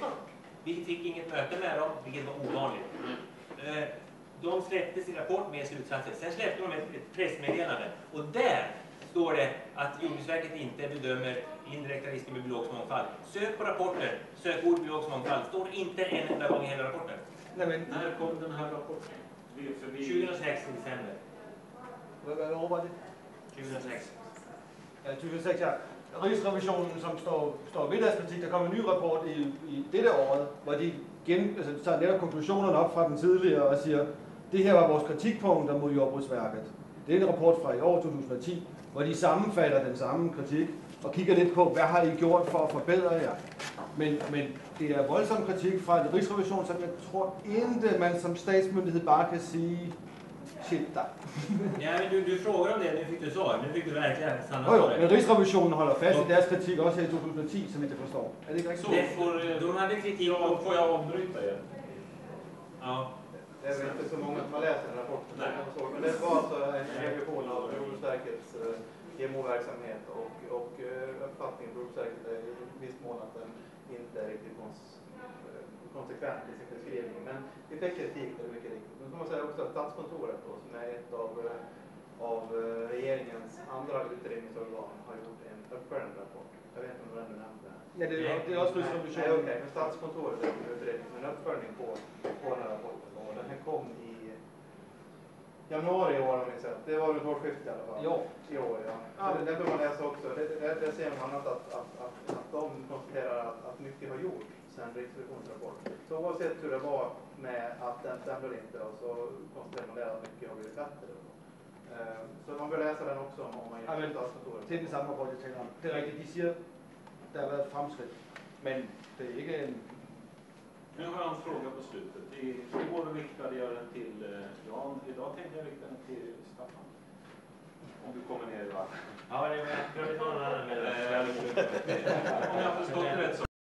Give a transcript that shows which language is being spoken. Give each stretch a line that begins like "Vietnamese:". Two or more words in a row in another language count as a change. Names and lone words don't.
Swedish: Vi fick inget möte med dem, vilket var ovanligt. De släppte sin rapport med slutsatser. Sen släppte de ett pressmeddelande. Och där står det att Jordbruksverket inte bedömer indirekta risker med biologisk mångfald. Sök på rapporten, sökord biologisk mångfald. Står inte en enda gång i hela rapporten. Nej, men när kom den här rapporten? 2006 i december.
Danish: Hvad år var det? 2006.
Swedish: Ja, 2006, ja.
Danish: Rigsrevisionen, som står ved deres kritik, der kom en ny rapport i dette året, hvor de tager netop konklusionerne op fra den tidligere og siger, det her var vores kritikpunkter mod Jordbrugsverket. Det er en rapport fra i år 2010, hvor de sammenfatter den samme kritik og kigger lidt på, hvad har I gjort for at forbedre jer. Men det er voldsom kritik fra en Rigsrevision, som jeg tror ikke, man som statsmyndighed bare kan sige, shit da.
Swedish: Ja, men du frågar om det, nu fick du svar. Nu fick du verkligen stanna
Danish: Jo, men Rigsrevisionen holder fast i deres kritik også her i 2010, som jeg forstår. Er det ikke rigtigt?
Swedish: Så de hade kritik om... Får jag avbryta er? Ja. Det är väl inte så många som har läst den rapporten. Men det var alltså en revision av Jordbruksverkets GMO-verksamhet och uppfattningen på Jordbruksverket är i viss mån att den inte är riktigt konsekvent i sin beskrivning. Men vi fick kritik, det är mycket riktigt. Men kan man säga också att Statskontoret då, som är ett av regeringens andra utredningsorgan, har gjort en uppföljande rapport. Jag vet inte om du ännu nämnde det.
Danish: Ja, det er også Rigsrevisionen.
Swedish: Nej, okej. Men Statskontoret har gjort en utredning, en uppföljning på den här rapporten. Och den här kom i januari i år, om ni säger. Det var ett årsskifte i alla fall. Ja. I år, ja. Så det bör man läsa också. Det ser man annat att de konstaterar att mycket har gjorts sedan Riksrevisionens rapport. Så oavsett hur det var med att den stämde inte, och så konstaterar man det att mycket har blivit bättre. Så man bör läsa den också om man gör Statskontoret.
Danish: Det er den samme rapport, jeg taler om. Det er rigtigt, de siger, der har været et fremskridt, men det er ikke en...
Swedish: Nu har jag en fråga på slutet. Igår riktade jag den till Jan. Idag tänkte jag rikta den till Staffan. Om du kommer ner i vattnet. Ja, det var, kan vi ta någon annan? Om jag har förstått det rätt så